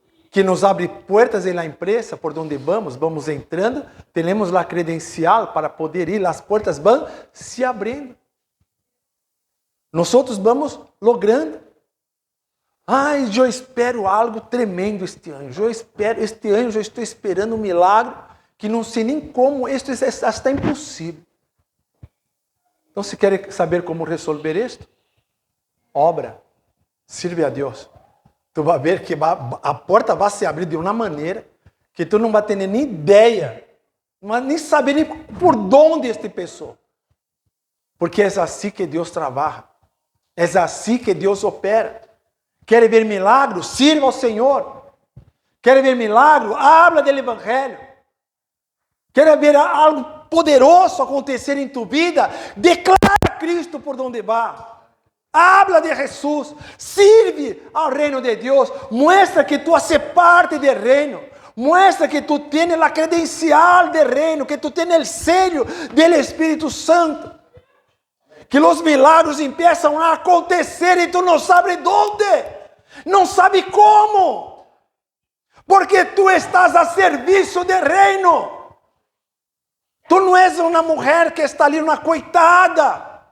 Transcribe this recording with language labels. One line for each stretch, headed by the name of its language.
Spanish: Que nos abre puertas en la empresa por donde vamos entrando, tenemos la credencial para poder ir, las puertas van se abrindo. Nosotros vamos logrando.
Portuguese: Ai, eu espero algo tremendo este ano. Este ano eu estou esperando um milagre que não sei nem como, isto está impossível. Então, se quer saber como resolver isto, obra.
Spanish: Sirve a Deus.
Portuguese: Tu vai ver que a porta vai se abrir de uma maneira que tu não vai ter nem ideia, nem saber nem por onde este passou. Porque é assim que Deus trabalha. É assim que Deus opera. Quer ver milagros? Sirva ao Senhor. Quer ver milagro?
Spanish: Habla do Evangelho.
Portuguese: Quer ver algo poderoso acontecer em tu vida?
Spanish: Declara a Cristo por donde va. Habla de Jesús.
Portuguese: Sirve ao reino de Deus.
Spanish: Muestra que tu haces parte del reino. Muestra que tu tienes la credencial del reino. Que tu tienes el sello del Espíritu Santo. Que los milagros empiezan a acontecer
Portuguese: e tu não sabes
Spanish: dónde.
Portuguese: Não sabe como. Porque tu estás a serviço del reino. Tu não és uma mulher que está ali, uma coitada.